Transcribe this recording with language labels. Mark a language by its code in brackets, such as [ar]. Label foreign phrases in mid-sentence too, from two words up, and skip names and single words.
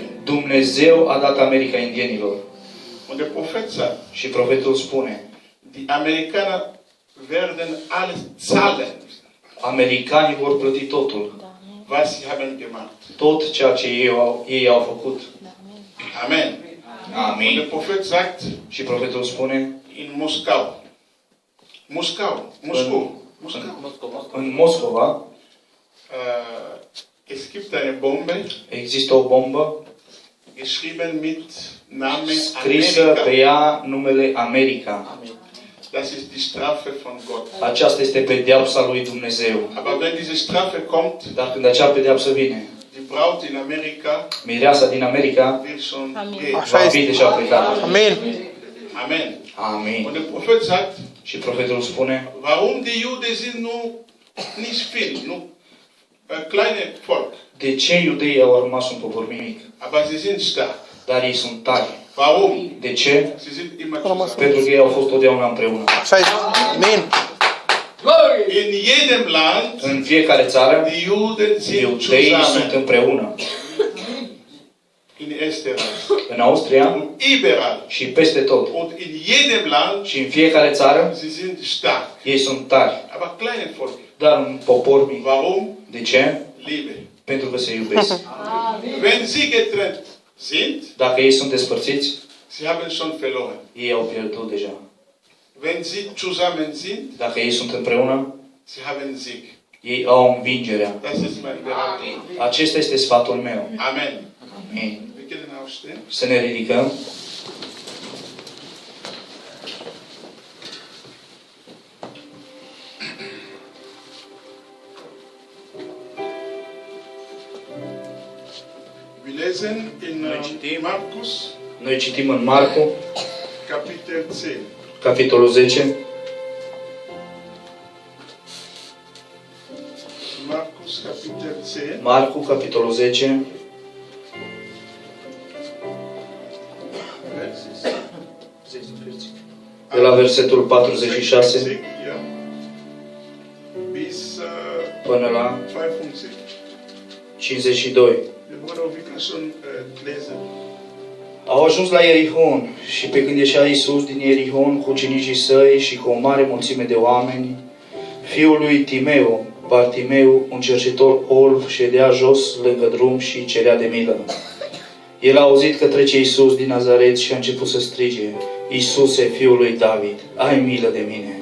[ro] Dumnezeu a dat America indienilor. [de] Und der Prophet sagt, [ro] Și profetul spune, [de] die Amerikaner werden alles zahlen, [ro] americanii vor plăti totul. [de] was sie haben gemacht. [ro] Tot ceea ce ei au făcut. [de] Amen. Und [ro] Amin. [de] der Prophet sagt, [ro] Și profetul spune, [de] in Moskau, [ro] în Moscova [de] es gibt eine Bombe, [ro] există o bombă [de] geschrieben mit Namen [ro] scrisă pe [de] Amerika. [ro] ea numele America. [de] Das ist die Strafe von Gott. [ro] Aceasta este pedeapsa lui Dumnezeu. [de] Aber wenn diese Strafe kommt, [ro] Dar când acea pedeapsă vine, [de] die Braut in Amerika [ro] mireasa din America [de] wird schon Amen. gehen. [ro] va fi deja plecată. Amin! [de] Amen. [ro] Amin. [de] Und der Prophet sagt, [ro] Și profetul spune, [de] warum die Juden sind nicht viel, nur kleine Volk, [ro] de ce iudeii au rămas un popor mic? [de] aber sie sind stark. [ro] Dar ei sunt tari. [de] Warum? [ro] De ce? [de] Sie sind immer zusammen. [ro] Pentru că ei au fost totdeauna împreună. Așa este. Amin! [de] In jedem Land, [ro] În fiecare țară, [de] die Juden sind [ro] iudeii sunt [de] zusammen. [ro] împreună. [de] In Österreich. [ro] În Austria [de] Und überall. [ro] și peste tot. [de] Und in jedem Land, [ro] Și în fiecare țară, [de] sie sind stark. [ro] ei sunt tari. [de] Aber kleine Volk. [ro] Dar un popor mic. [de] Warum? [ro] De ce? [de] Liebe. [ro] Pentru că se iubesc. [de] Wenn sie getrennt sind, [ro] Dacă ei sunt despărțiți, [de] sie haben schon verloren. [ro] ei au pierdut deja. [de] Wenn sie zusammen sind, [ro] Dacă ei sunt împreună, [de] sie haben Sieg. [ro] ei au învingerea. [de] Das ist mein Beratung. [ro] Acesta este sfatul meu. [de] Amen. [ro] Amin. [de] Wir können aufstehen. [ro] Să ne ridicăm. [de] Wir lesen in Markus, [ro] Noi citim în Marcu, [de] Kapitel 10. [ro] capitolul 10. [de] Markus, Kapitel 10. [ro] Marcu, capitolul 10. De la versetul 46 [de] Ja. Bis [ro] până la [de] 55. [ro] 52. [de] Der Bruder Wickler schon lesen. [ro] Au ajuns la Ierihon și pe când ieșea Iisus din Ierihon cu ucenicii săi și cu o mare mulțime de oameni, fiul lui Timeu, Bartimeu, un cerșetor orb, ședea jos lângă drum și cerea de milă. El a auzit că trece Iisus din Nazaret și a început să strige: Iisuse, fiul lui David, ai milă de mine.